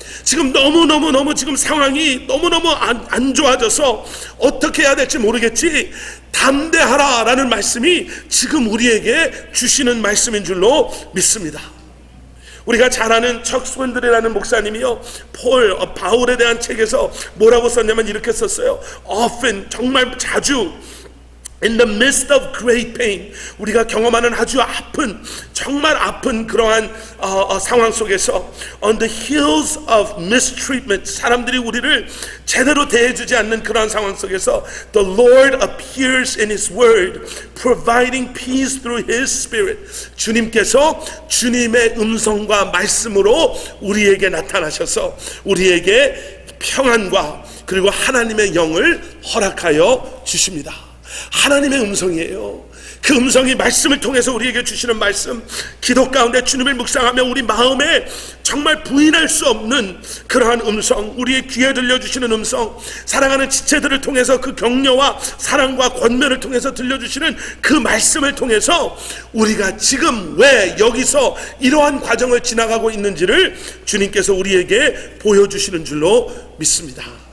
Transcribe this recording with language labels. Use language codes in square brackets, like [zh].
[ko] 지금 너무 지금 상황이 너무너무 안 좋아져서 어떻게 해야 될지 모르겠지? 담대하라 라는 말씀이 지금 우리에게 주시는 말씀인 줄로 믿습니다. 우리가 잘 아는 척 스웬들이라는 목사님이요, 바울에 대한 책에서 뭐라고 썼냐면 이렇게 썼어요. [en] Often, [ko] 정말 자주, [en] in the midst of great pain, [ko] 우리가 경험하는 아주 아픈, 정말 아픈 그러한 상황 속에서 [en] on the heels of mistreatment, [ko] 사람들이 우리를 제대로 대해주지 않는 그러한 상황 속에서 [en] the Lord appears in His Word, providing peace through His Spirit. [ko] 주님께서 주님의 음성과 말씀으로 우리에게 나타나셔서 우리에게 평안과 그리고 하나님의 영을 허락하여 주십니다. 하나님의 음성이에요. 그 음성이 말씀을 통해서 우리에게 주시는 말씀, 기도 가운데 주님을 묵상하며 우리 마음에 정말 부인할 수 없는 그러한 음성, 우리의 귀에 들려주시는 음성, 사랑하는 지체들을 통해서 그 격려와 사랑과 권면을 통해서 들려주시는 그 말씀을 통해서 우리가 지금 왜 여기서 이러한 과정을 지나가고 있는지를 주님께서 우리에게 보여주시는 줄로 믿습니다.